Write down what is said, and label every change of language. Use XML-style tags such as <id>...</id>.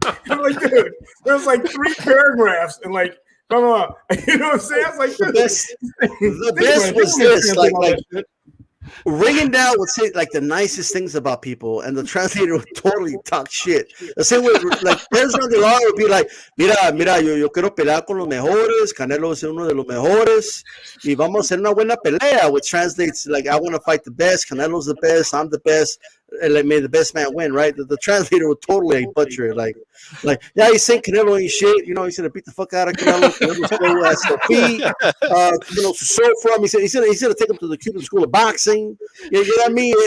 <en>I'm like, dude, there's like 3 paragraphs, and like, come on, you know what I'm saying? I was like, the best was this, like Ringing Down would say like the nicest things about people, and the translator would totally talk shit. The same way, like Pedro de Lara would be like,</en> <es>mira, yo quiero pelear con los mejores. Canelo es uno de los mejores, y vamos a hacer una buena pelea.</es> <en>Which translates like, I want to fight the best. Canelo's the best. I'm the best. And like, may the best man win, right? The translator would totally butcher it. Like, yeah, he's saying Canelo ain't shit. You know, he's gonna beat the fuck out of Canelo. Canelo's has to beat. You know, to serve from. He's gonna take him to the Cuban School of Boxing. You know what I mean?</en>